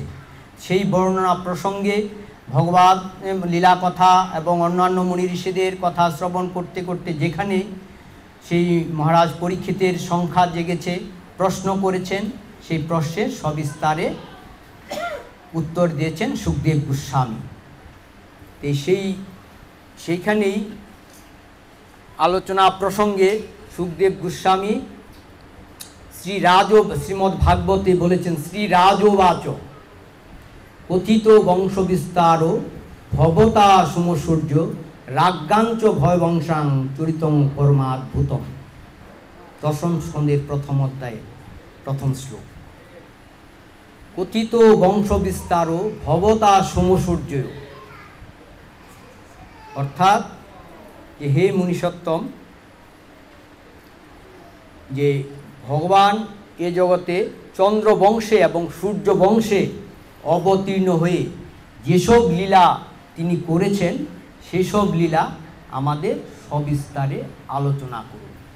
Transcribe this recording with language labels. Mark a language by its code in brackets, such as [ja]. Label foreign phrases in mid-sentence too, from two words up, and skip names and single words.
[bn] সেই বর্ণনা প্রসঙ্গে ভগবান লীলা কথা এবং অন্যান্য মুনি ঋষিদের কথা শ্রবণ করতে করতে যেখানে সেই মহারাজ পরীক্ষিতের সংখ্যা জেগেছে, প্রশ্ন করেছেন, সেই প্রশ্নের সবিস্তারে উত্তর দিয়েছেন সুখদেব গোস্বামী। সেইখানেই আলোচনা প্রসঙ্গে সুখদেব গোস্বামী শ্রীমদ্ ভাগবতে বলেছেন, [sa] শ্রী রাজবাচ কথিত বংশ বিস্তার ভবতা সুমসূর্য রাজ্ঞাঞ্চ ভয় বংশাং চরিতং পরমাদ্ভুতম। [bn] 10ম স্কন্ধের 1ম অধ্যায়ে 1ম শ্লোক। [sa] কথিত বংশ বিস্তার ভবতা সুমসূর্য, [bn] অর্থাৎ যে হে মুনিসত্তম, যে ভগবান এ জগতে চন্দ্র বংশে এবং সূর্য বংশে অবতীর্ণ হয়ে যেসব লীলা তিনি করেছেন, সেসব লীলা আমাদের সবিস্তারে আলোচনা করুন।